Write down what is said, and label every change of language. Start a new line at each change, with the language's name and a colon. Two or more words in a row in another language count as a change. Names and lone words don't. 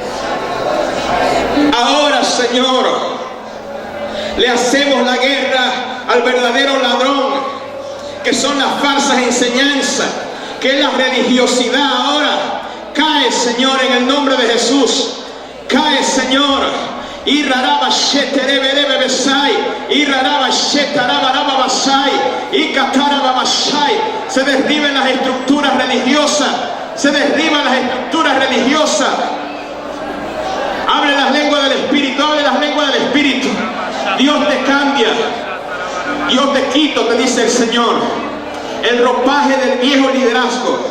Spanish: Ahora, Señor, le hacemos la guerra al verdadero ladrón, que son las falsas enseñanzas, que es la religiosidad ahora. Cae, Señor, en el nombre de Jesús. Cae, Señor. Y raraba sheterebe besai, y raraba shetaraba basai, y cataraba basai. Se derriben las estructuras religiosas. Se derriban las estructuras religiosas. Hable las lenguas del Espíritu, hable las lenguas del Espíritu. Dios te cambia. Dios te quito, te dice el Señor, el ropaje del viejo liderazgo.